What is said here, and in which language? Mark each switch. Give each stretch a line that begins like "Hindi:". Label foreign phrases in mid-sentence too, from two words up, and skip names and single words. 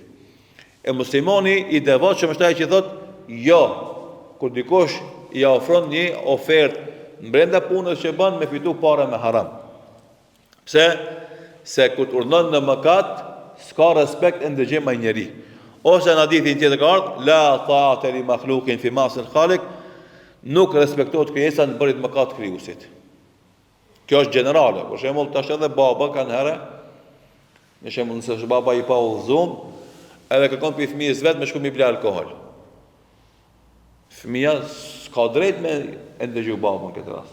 Albanian: E muslimani i devotshëm është ai që thot, jo, kur dikush i ofron një ofertë brenda punës që bën me fitu parë me haram. Pse? Se kur të urdhon në mëkat, s'ka respekt e ndëgjim ai njeri. Ose në hadithin tjetër ka ardhur,
Arabic: لا طاعة لمخلوق في معصية الخالق,
Albanian: nuk respektohet krijesa në bërjet mëkat krijuesit. Kjo është generale. Për shembull, tash edhe baba kanë herë, në shembull nëse është baba i pa udhëzuar, edhe kërkon për fëmijës vet me shku mi ble alkohol. Fëmia s'ka drejt me e ndëgju babën këtë rast.